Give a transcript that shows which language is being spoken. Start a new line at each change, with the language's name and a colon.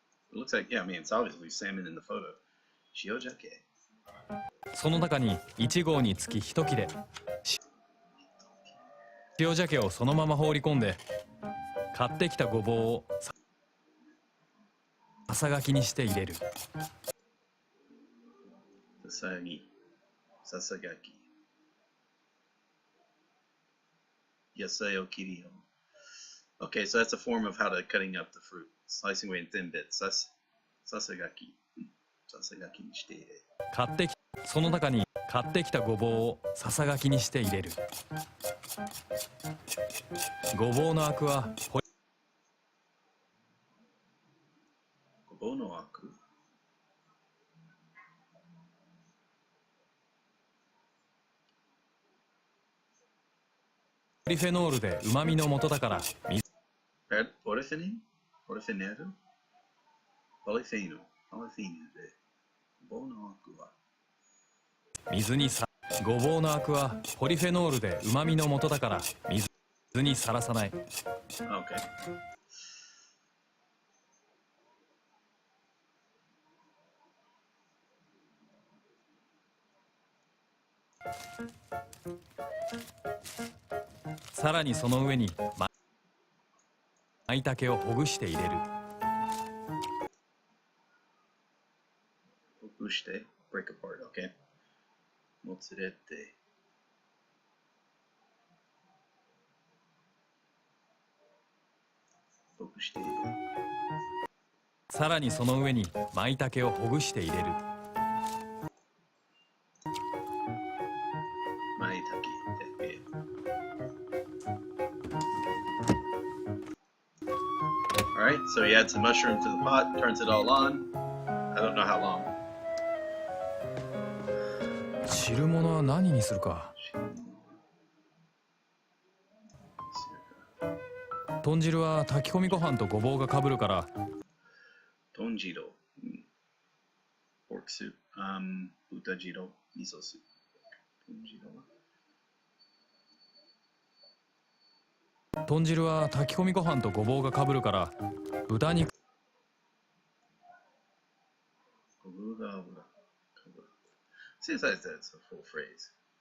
English: It looks like, yeah, I mean, it's obviously salmon in the photo.
Japanese: 塩鮭。その中に1合につき1切れ。塩鮭をそのまま放り込んで、買ってきたごぼうをささがきにして入れる。ささがき。野菜を切りよ。
English: Okay, so that's a form of how to cutting up the fruit. Slicing away in thin bits.
Japanese: ささがき。ささがきにして入れる。その中に買ってきたごぼうをささがきにして入れる。ごぼうのアクはごぼうのアク。ポリフェノールで旨味の元だからポリフェニン？ポリフェネル？ポリフェノ。ポリフェノでごぼうのアクはごぼうのアクはポリフェノールで旨味の元だから水にさらさない。
English: Okay.
Japanese: さらにその上に舞茸をほぐして入れる。
English: ほぐして break apart, okay?
Japanese: もつれてほぐして入れる。さらにその上に舞茸をほぐして入れる。舞茸。
English: Alright, so he adds some mushroom to the pot, turns it all on. I don't know how long.
Japanese: 汁物は何にするか。豚汁は炊き込みご飯とごぼうがかぶるから。豚汁。
English: Pork soup.
Japanese: 豚汁。味噌スープ。豚汁は炊き込みご飯とごぼうがかぶるから豚肉。ごぼうが油。
English: Seems like that's a full phrase.